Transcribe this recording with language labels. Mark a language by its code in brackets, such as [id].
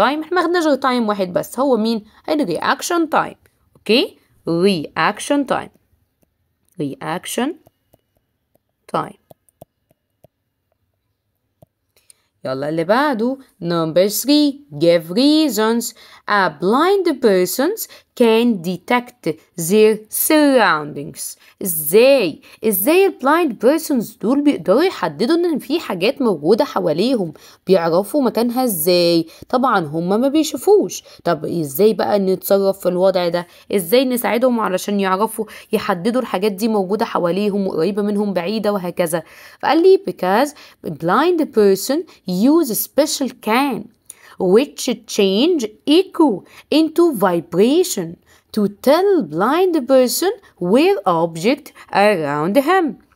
[ar] احنا ما خدناش غير time واحد بس، هو مين؟ [en] reaction time. Okay, reaction time. reaction time. [ar] يلا اللي بعده [en] number 3 give reasons. A blind persons can detect their surroundings. [ar] ازاي ال blind persons دول بيقدروا يحددوا ان في حاجات موجودة حواليهم؟ بيعرفوا مكانها ازاي؟ طبعا هما ما بيشوفوش. طب ازاي بقى نتصرف في الوضع ده؟ ازاي نساعدهم علشان يعرفوا يحددوا الحاجات دي موجودة حواليهم وقريبة منهم بعيدة وهكذا؟ فقال لي [en] because blind person use a special can which change echo into vibration to tell blind person where object around him.